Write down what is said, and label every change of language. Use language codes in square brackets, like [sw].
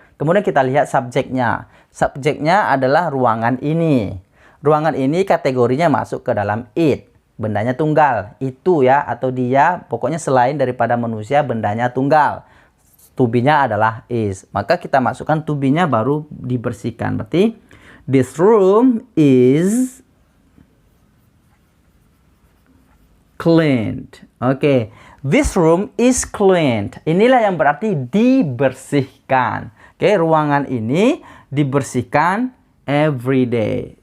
[id] Kemudian kita lihat subjeknya. Subjeknya adalah ruangan ini. Ruangan ini kategorinya masuk ke dalam it. Bendanya tunggal. Itu ya, atau dia, pokoknya selain daripada manusia bendanya tunggal. To be-nya adalah is. Maka kita masukkan to be-nya baru dibersihkan. Berarti [en] this room is cleaned. Oke. This room is cleaned. [id] Inilah yang berarti dibersihkan. Oke, ruangan ini dibersihkan [en] every day.